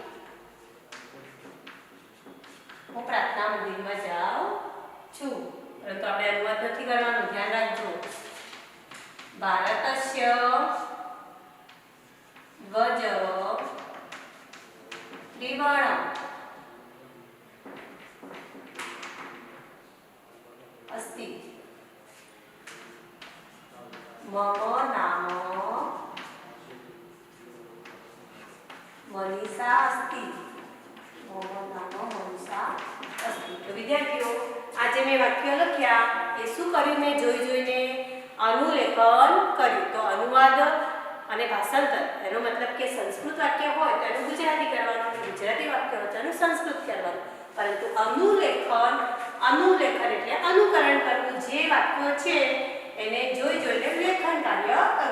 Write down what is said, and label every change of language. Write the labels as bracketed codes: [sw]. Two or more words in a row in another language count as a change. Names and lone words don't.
[gu] હું પ્રાર્થના મંદિરમાં જાઉં છું. પરંતુ આપણે અનુવાદ નથી કરવાનું, ધ્યાન રાખજો. [sa] भारतस्य ध्वज त्रिवर्ण अस्ति. मम नाम मनीषा अस्ति. मम नाम मनीषा अस्ति. [gu] તો વિદ્યાર્થીઓ, આજ મેં વાક્ય લખ્યા એ શું કર્યું? મેં જોઈ જોઈને અનુલેખન કર્યું. તો અનુવાદ અને ભાષાંતર એનો મતલબ કે સંસ્કૃત વાક્ય હોય તો એનું ગુજરાતી કરવાનું, ગુજરાતી વાક્ય હોય તો એનું સંસ્કૃત કરવાનું. પરંતુ અનુલેખન એટલે અનુકરણ કરવું. જે વાક્યો છે એને જોઈ જોઈને લેખન કાર્ય કરવું.